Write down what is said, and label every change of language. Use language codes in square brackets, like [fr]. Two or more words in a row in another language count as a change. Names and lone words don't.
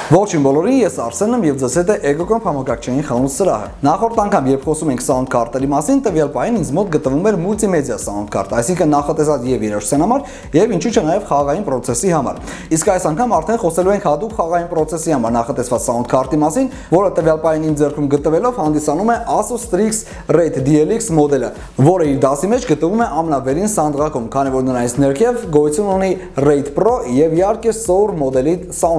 [hy] Ողջույն բոլորին, ես Արսենն եմ եւ ձեզ հետ է Ecocomp համակարգչային խանութ սրահը։ Նախորդ անգամ, երբ խոսում ենք [en] sound card- [hy] երի մասին, տվյալ պահին ինձ մոտ գտնվում էր [en] multimedia sound card, [hy] այսինքն նախատեսած եւ երաժշտության համար եւ ինչու՞ չէ նաեւ խաղային process-ի համար։ Իսկ այս անգամ արդեն խոսելու ենք հատուկ խաղային process-ի համար նախատեսված [en] sound card- [hy] ի մասին, որը տվյալ պահին իմ ձեռքում գտնվելով հանդիսանում է Asus Strix Raid DLX մոդելը, որը իր դասի մեջ գտնվում է ամենավերին սանդղակում, քանի որ նրանից ներքև գոյություն ունի Raid Pro եւ իհարկե Sour մոդելի sound